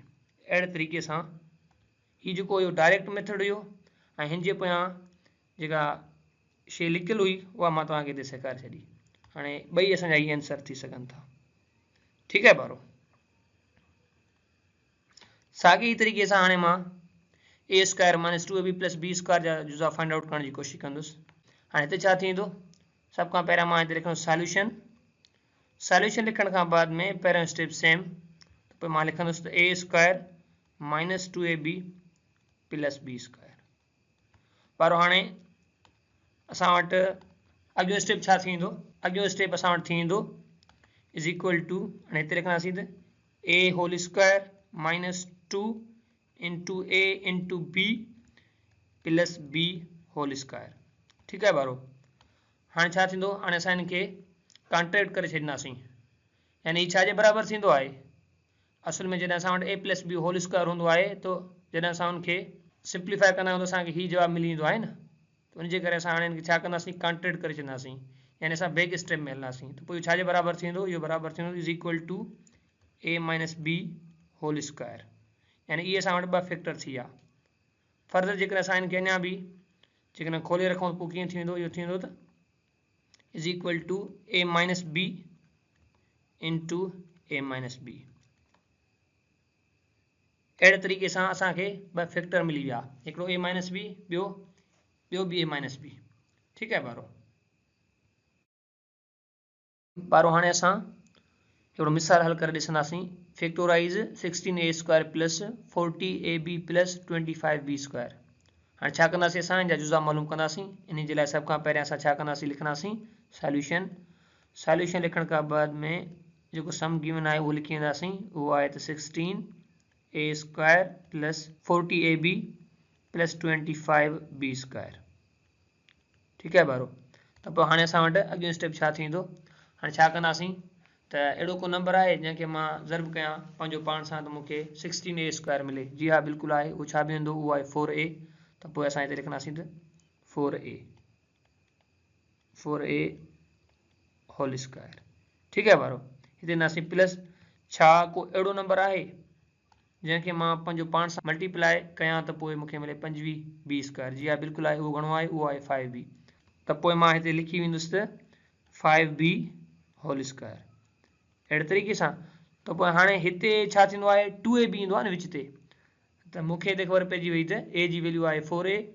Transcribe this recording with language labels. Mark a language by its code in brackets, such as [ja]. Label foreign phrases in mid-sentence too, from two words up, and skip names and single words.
[sd] अहिड़े तरीक़े सां हीउ जेको इहो [en] direct method [sd] हुयो, ऐं हिन जे पोयां जेका शइ लिकियलु हुई उहा मां तव्हांखे हिते सेखारे छॾी। हाणे ॿई असांजा ई आंसर थी सघनि था, ठीकु आहे ॿारो। साॻी तरीक़े सां हाणे मां [en] a square minus 2ab plus b square [sd] जा जुज़ा [en] find out [sd] करण जी कोशिशि कंदुसि। हाणे हिते छा थींदो, सभ खां पहिरियां मां हिते लिखंदुसि सॉल्यूशन। सॉल्यूशन लिखण खां बाद में पहिरियों [en] step same, [sd] त पोइ मां लिखंदुसि त [en] a square minus 2ab plus b square. [sd] ॿारो हाणे असां वटि अॻियो स्टेप छा थींदो, अॻियो स्टेप असां वटि थींदो [en] is equal to, [sd] हाणे हिते लिखंदासीं त [en] a whole square minus 2 into a into b plus b whole square, [sd] ठीकु आहे ॿारो। हाणे छा थींदो, हाणे असां हिन खे कॉन्ट्रैक्ट करे छॾींदासीं, यानी हीउ छाजे बराबरि थींदो आहे, असल में जॾहिं असां वटि [en] a plus b whole square [sd] हूंदो आहे त जॾहिं असां हुनखे सिंप्लीफाई कंदा आहियूं त असांखे हीउ जवाबु मिली वेंदो आहे न, त उनजे करे असां हाणे हिनखे छा कंदासीं, कॉन्ट्रैक्ट करे छॾींदासीं, यानी असां [en] back step [sd] में हलंदासीं त पोइ छा जे बराबरि थींदो इहो बराबरि थींदो [en] is equal to a minus b whole square [sd] यानी इहे असां वटि ॿ फैक्टर थी विया फर्दर जेकॾहिं असां हिनखे अञा बि जेकॾहिं खोले रखूं त पोइ कीअं थींदो इहो थींदो त [en] is equal to a minus b into a minus b [sd] इंटू [en] a minus b [sd] अहिड़े तरीक़े सां असांखे ॿ फैक्टर मिली विया हिकिड़ो [en] a minus b [sd] ॿियो बी a माइनस बी ठीकु आहे ॿारो हाणे असां हिकिड़ो मिसाल हल करे ॾिसंदासीं [en] factorise 16a square plus 40ab plus 25b square [sd] हाणे छा कंदासीं असां हिन जा जुज़ा मालूम कंदासीं इन जे लाइ सभ खां पहिरियां असां छा कंदासीं लिखंदासीं सॉल्यूशन लिखण खां बाद में जेको [en] sum given [sd] आहे उहो लिखी वेंदासीं उहो आहे त [en] 16a square plus 40ab plus 25b square [sd] ठीकु आहे त पोइ हाणे असां वटि अॻियो स्टेप छा थींदो हाणे छा कंदासीं त अहिड़ो को नंबर आहे जंहिंखे मां ज़र्ब कयां पंहिंजो पाण सां त मूंखे [en] 16a square [sd] मिले जी हा बिल्कुलु आहे उहो छा बीहंदो उहो आहे 4a त पोइ असां हिते लिखंदासीं त [en] 4a whole square [sd] ठीकु आहे हिते ईंदासीं प्लस छा को अहिड़ो नंबर आहे जंहिंखे मां पंहिंजो पाण सां मल्टीप्लाई कयां त पोइ मूंखे मिले [en] 25b square [sd] जी हा बिल्कुलु आहे उहो घणो आहे उहो आहे 5b त पोइ मां हिते लिखी वेंदुसि त [en] 5b whole square [sd] अहिड़े तरीक़े सां त पोइ हाणे हिते छा थींदो आहे 2ab ईंदो आहे न विच ते त मूंखे हिते ख़बर पइजी वई त a जी वैल्यू आहे 4a